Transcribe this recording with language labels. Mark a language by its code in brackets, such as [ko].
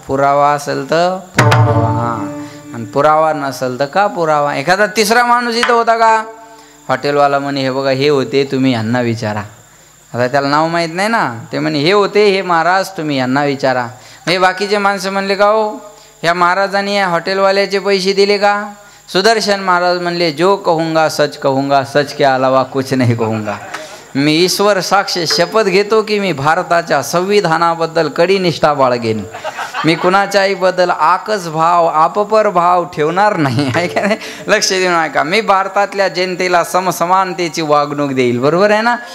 [mr] पुरावा असेल तर पुरावा, आणि पुरावा नसेल तर का पुरावा. एखादा तिसरा माणूस इथं होता का. हॉटेलवाला म्हणे हे बघा हे होते तुम्ही यांना विचारा. आता त्याला नाव माहीत नाही ना. ते म्हणे हे होते हे महाराज तुम्ही यांना विचारा. हे बाकीचे माणसं म्हणले का हो ह्या महाराजांनी या हॉटेलवाल्याचे पैसे दिले का. सुदर्शन महाराज म्हणले [hi] जो कहूंगा सच कहूंगा, सच के अलावा कुछ नहीं कहूंगा. [mr] मी ईश्वर साक्ष शपथ घेतो की मी भारताच्या संविधानाबद्दल कडी निष्ठा बाळगेन. मी कुणाच्याही बद्दल आकस भाव आपपर भाव ठेवणार नाही. आहे का नाही. लक्ष देऊन ऐका. मी भारतातल्या जनतेला समसमानतेची वागणूक देईल. बरोबर आहे ना.